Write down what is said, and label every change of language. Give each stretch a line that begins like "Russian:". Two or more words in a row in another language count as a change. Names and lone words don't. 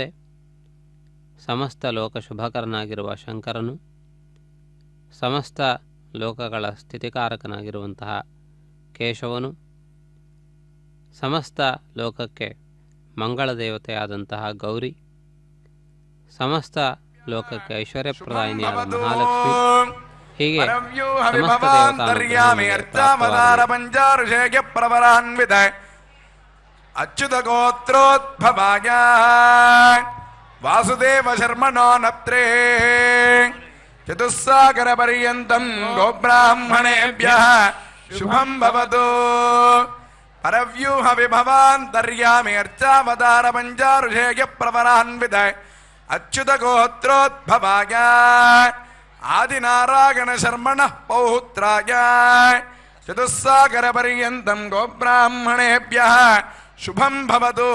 Kannada: ಸಮಸ್ತ ಲೋಕ ಶುಭಕರನಾಗಿರುವ ಶಂಕರನು, ಸಮಸ್ತ ಲೋಕಗಳ ಸ್ಥಿತಿಕಾರಕನಾಗಿರುವಂತಹ ಕೇಶವನು, ಸಮಸ್ತ ಲೋಕಕ್ಕೆ ಮಂಗಳ ದೇವತೆಯಾದಂತಹ ಗೌರಿ, ಸಮಸ್ತ ಲೋಕಕ್ಕೆ ಐಶ್ವರ್ಯಪ್ರದಾಯಿನಿಯಾದ ಮಹಾಲಕ್ಷ್ಮಿ, ಹೀಗೆ ಸಮಸ್ತ ದೇವತಾ
Sanskrit: ಅಚ್ಯುತ ಗೋತ್ರೋದ್ಭವಾಯ ವಾಸುದೇವ ಶರ್ಮಣೋ ನಪ್ತ್ರೇ చతుస్సాగరపర్యంతం గోబ్రాహ్మణేభ్యः శుభం భవతు. పరవ్యూహ విభవాంతర్యామి అర్చావతార పంచారుషేయ ప్రవరాన్విత అచ్యుత గోత్రోద్భవాయ ఆదినారాయణ శర్మణః పౌత్రాయ చతుస్సాగరపర్యంతం గోబ్రాహ్మణేభ్యः శుభం భవతు.